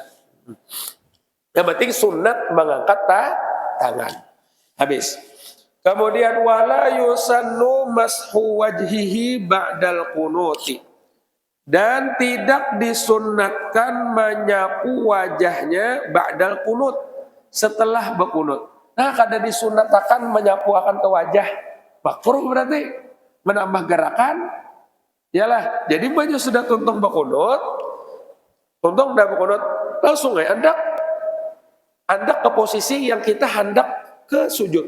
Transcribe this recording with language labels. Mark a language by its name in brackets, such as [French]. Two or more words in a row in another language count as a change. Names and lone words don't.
[Indonesian] Yang penting sunat mengangkat tangan. Habis. Kemudian [Arabic] wala yusannu mashu wajhihi ba'dal qunuti, [Indonesian] Dan tidak disunnatkan menyapu wajahnya [Arabic] ba'dal kunut, [Indonesian] setelah berkunut. Nah, kada disunatkan menyapu akan ke wajah. Makruh berarti menambah gerakan. Yalah, jadi baju sudah tuntung berkunut, tuntung udah berkunut, langsung hendak ke posisi yang kita hendak ke sujud.